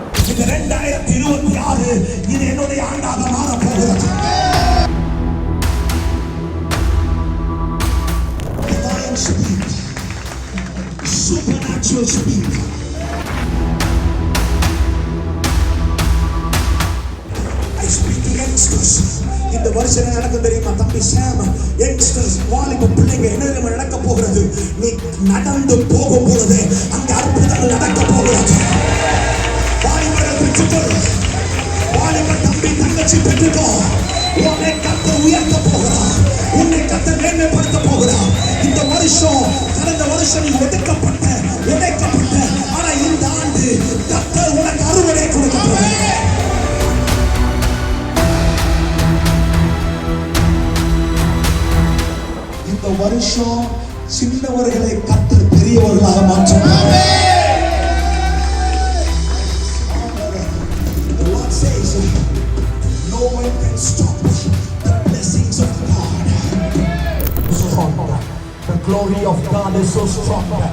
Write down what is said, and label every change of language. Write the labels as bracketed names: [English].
[Tamil] இந்த 2026 இது என்னுடைய ஆண்டாக மாறப் போகிறது. [English] Divine speed, supernatural speed. I speak to youngsters. [Tamil] இந்த வருஷம் நடக்கும் தெரியுமா தம்பி சாம்? யங்ஸ்டர்ஸ், வாலிப பிள்ளைங்க என்ன நடக்க போகிறது? நீ நடந்து போகும் பொழுது அங்க அற்புதங்கள் நடக்க போகிறது. வாலிபரை பெற்றுக்கோ, வாலிப தம்பி தங்கச்சி பெற்றுக்கோ. உன்னை கர்த்தர் உயர்த்த போகிறார், உன்னை கர்த்தர் மேன்மைப்படுத்த போகிறார். இந்த வருஷம் கடந்த வருஷம் நீ ஒடுக்கப்பட்ட உடைக்கப்பட்ட, ஆனா இந்த ஆண்டு கர்த்தர் உனக்கு அறுவடை கொடுக்க போகிறார். இந்த வருஷம் சின்னவர்களை கர்த்தர் பெரியவர்களாக மாற்றுவார். [English] The Lord says, no one can stop the blessings of God. Strong. The glory of God is so strong.